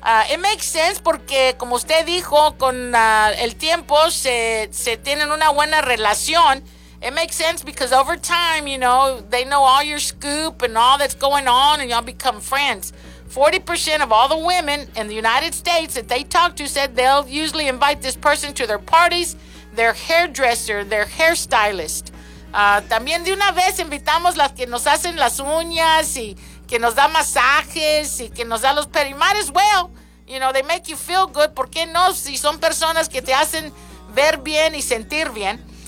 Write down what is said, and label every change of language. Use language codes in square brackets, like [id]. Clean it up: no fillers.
[en] It makes sense [es] porque, como usted dijo, con el tiempo se tienen una buena relación. [en] It makes sense because over time, you know, they know all your scoop and all that's going on, and y'all become friends. 40% of all the women in the United States that they talk to said they'll usually invite this person to their parties, their hairdresser, their hairstylist. [es] También de una vez invitamos las que nos hacen las uñas y que nos da masajes y que nos da los pedicures. [en] Might as well, you know, they make you feel good. [es] ¿Por qué no? Si son personas que te hacen ver bien y sentir bien.